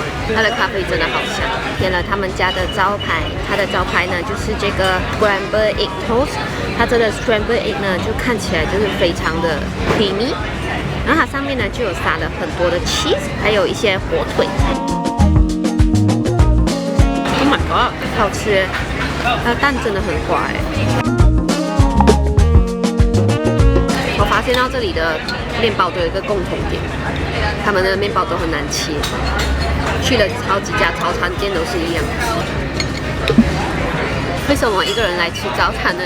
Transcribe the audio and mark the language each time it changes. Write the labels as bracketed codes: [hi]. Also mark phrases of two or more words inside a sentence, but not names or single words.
[zh] 它的咖啡真的好香。點了他們家的招牌，它的招牌呢就是這個 [en] scrambled egg toast。 [zh] 它這個 [en] scrambled egg [zh] 呢，就看起來就是非常的 creamy。然後它上面呢就有撒了很多的 cheese， 還有一些火腿。 [en] Oh my god， [zh] 好吃耶！它的蛋真的很滑耶。我發現到這裡的麵包都有一個共同點，他們的麵包都很難切。去了好幾家早餐店都是一樣。為什麼一個人來吃早餐呢？